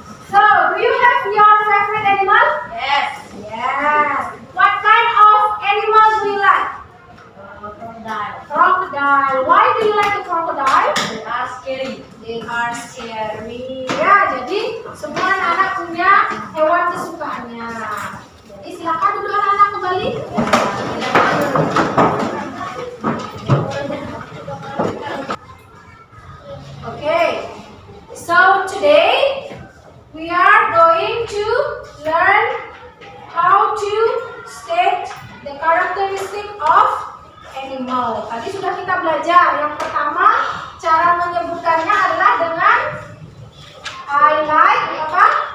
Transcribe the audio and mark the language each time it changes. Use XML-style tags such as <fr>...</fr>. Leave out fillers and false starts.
<en>So, do you have your favorite animal? Yes. Yes. What kind of animal do you like? Crocodile. Crocodile. Why do you like the crocodile? They are scary. They are scary.</en> <id>Ya, jadi semua anak-anak punya hewan kesukaannya. Jadi silakan dulu anak-anak kembali.</id> <en>Okay, so today we are going to learn how to state the characteristic of animal.</en> <id>Tadi sudah kita belajar. Yang pertama, cara menyebutkannya adalah dengan</id> <en>I like</en> <id>apa?</id>